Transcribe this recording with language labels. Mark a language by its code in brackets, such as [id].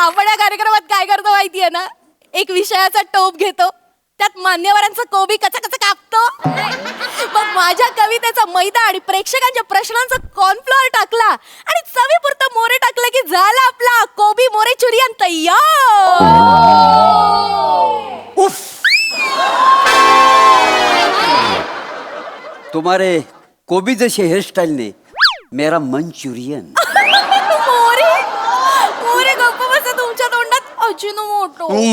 [mr] आपण या कार्यक्रमात काय करतो माहितीये ना, एक विषयाचा टोप घेतो, त्यात मान्यवरांचा कोबी कचा कचा कापतो, मग माझ्या कवितेचा मैदा आणि प्रेक्षकांच्या प्रश्नांचा कॉर्नफ्लोअर टाकला आणि चवीपुरतं मोरे टाकलं की झाला आपला कोबी मोरे चुरियन तयार. [hi] तुम्हारे कोबी जैसे हेयर स्टाइल ने मेरा मंचुरियन. [mr] मोरे मोरे गप्प बसा, तुमच्या तोंडात अजिनोमोटो.